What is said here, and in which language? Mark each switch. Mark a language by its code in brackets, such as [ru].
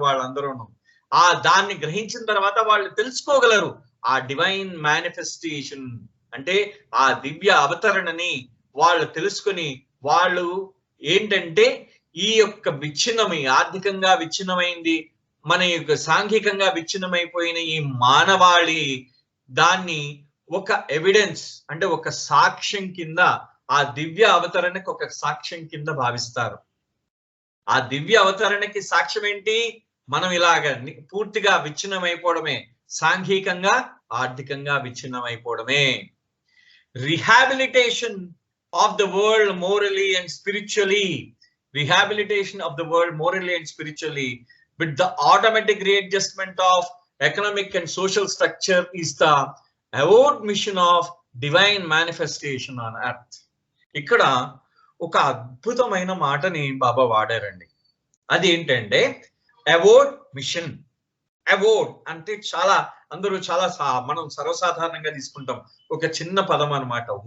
[te] వాళ్ళందరూను దాన్ని గ్రహించిన తర్వాత వాళ్ళు తెలుసుకోగలరు ఆ డివైన్ మేనిఫెస్టేషన్ అంటే ఆ దివ్య అవతరణని వాళ్ళు తెలుసుకుని, వాళ్ళు ఏంటంటే ఈ యొక్క విచ్ఛిన్నమై, ఆర్థికంగా విచ్ఛిన్నమైంది, మన యొక్క సాంఘికంగా విచ్ఛిన్నమైపోయిన ఈ మానవాళి దాన్ని ఒక ఎవిడెన్స్ అంటే ఒక సాక్ష్యం కింద, ఆ దివ్య అవతరణకి ఒక సాక్ష్యం కింద భావిస్తారు. ఆ దివ్య అవతరణకి సాక్ష్యం ఏంటి? మనం ఇలాగ పూర్తిగా విచ్ఛిన్నమైపోవడమే, సాంఘికంగా, ఆర్థికంగా విచ్ఛిన్నమైపోవడమే. [en] Rehabilitation of the world morally and spiritually, rehabilitation of the world morally and spiritually with the automatic readjustment of economic and social structure is the avowed mission of divine manifestation on earth. [te] ఇక్కడ ఒక అద్భుతమైన మాటని బాబా వాడారండి. అది ఏంటంటే అవోర్డ్ machine. అవోర్డ్ అంటే అందరూ మనం సర్వసాధారణంగా తీసుకుంటాం, ఒక చిన్న పదం అన్నమాట.